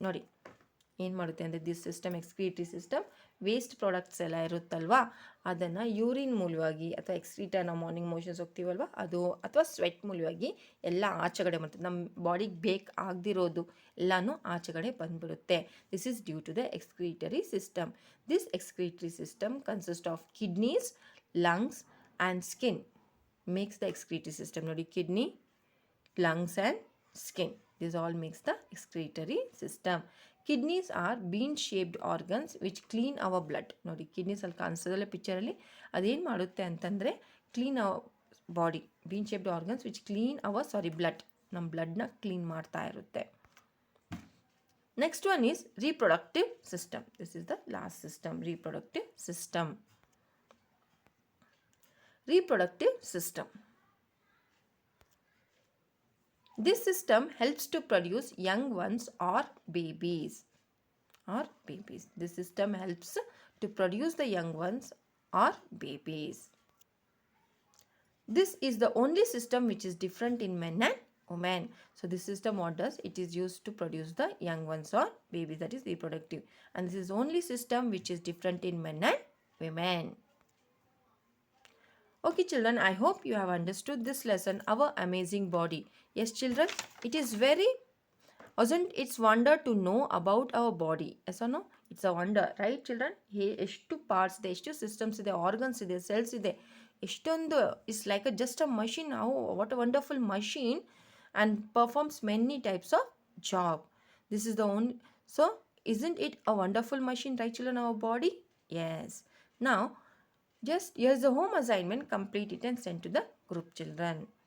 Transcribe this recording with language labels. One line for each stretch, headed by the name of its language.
Kannada: ನೋಡಿ, ಏನು ಮಾಡುತ್ತೆ ಅಂದರೆ this system, excretory system, waste products ಎಲ್ಲ ಇರುತ್ತಲ್ವ ಅದನ್ನು ಯೂರಿನ್ ಮೂಲವಾಗಿ ಅಥವಾ ಎಕ್ಸ್ಕ್ರೀಟಾ, ನಾವು ಮಾರ್ನಿಂಗ್ ಮೋಷನ್ಸ್ ಹೋಗ್ತೀವಲ್ವ ಅದು, ಅಥವಾ ಸ್ವೆಟ್ ಮೂಲವಾಗಿ ಎಲ್ಲ ಆಚೆಗಡೆ ಬರ್ತದೆ. ನಮ್ಮ ಬಾಡಿಗೆ ಬೇಕಾಗದಿರೋದು ಎಲ್ಲನೂ ಆಚೆಗಡೆ ಬಂದುಬಿಡುತ್ತೆ.
English: This is due to the excretory system. This excretory system consist of kidneys, lungs and skin makes the excretory system. ನೋಡಿ, kidney, lungs and skin. This all makes the excretory system. Kidneys are bean shaped organs which clean our blood.
Kannada: ನೋಡಿ, kidneys ಅಲ್ಲಿ ಕಾಣಿಸೋದಲ್ಲ ಪಿಕ್ಚರಲ್ಲಿ, ಅದೇನು ಮಾಡುತ್ತೆ ಅಂತಂದರೆ
English: Clean our body. Bean shaped organs which clean our blood,
Kannada: ನಮ್ಮ ಬ್ಲಡ್ನ clean ಮಾಡ್ತಾ ಇರುತ್ತೆ.
English: Next one is reproductive system. This is the last system, reproductive system. Reproductive system. This system helps to produce young ones or babies. This system helps to produce the young ones or babies. This is the only system which is different in men and women. So this system, what does? It is used to produce the young ones or babies, that is reproductive. And this is the only system which is different in men and women. Okay children, I hope you have understood this lesson, our amazing body. Yes children, it is very, wasn't it's wonder to know about our body? Yes or no? It's a wonder, right children?
Kannada: ಎಷ್ಟು parts ಇದೆ, ಎಷ್ಟು systems ಇದೆ, organs ಇದೆ, cells ಇದೆ, ಎಷ್ಟೊಂದು.
English: It's like just a machine. What a wonderful machine, and performs many types of job. This is the only, so isn't it a wonderful machine, right children, our body? Yes. Now just here's the home assignment, complete it and send to the group children.